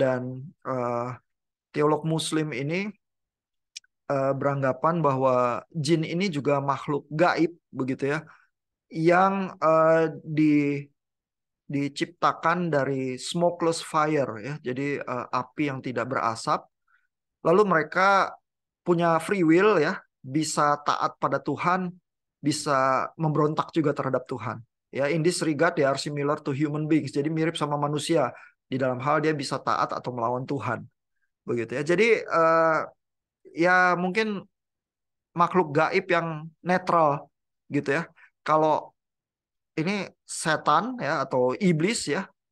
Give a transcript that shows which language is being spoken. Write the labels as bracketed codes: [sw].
[id] Dan eh, teolog Muslim ini beranggapan bahwa jin ini juga makhluk gaib begitu ya, yang di diciptakan dari smokeless fire ya. Jadi api yang tidak berasap. Lalu mereka punya free will ya, bisa taat pada Tuhan, bisa memberontak juga terhadap Tuhan. [en] Ya, in this regard they are similar to human beings. [id] Jadi mirip sama manusia di dalam hal dia bisa taat atau melawan Tuhan. Begitu ya. Jadi ya mungkin makhluk gaib yang netral gitu ya. Kalau ini setan ya atau iblis ya.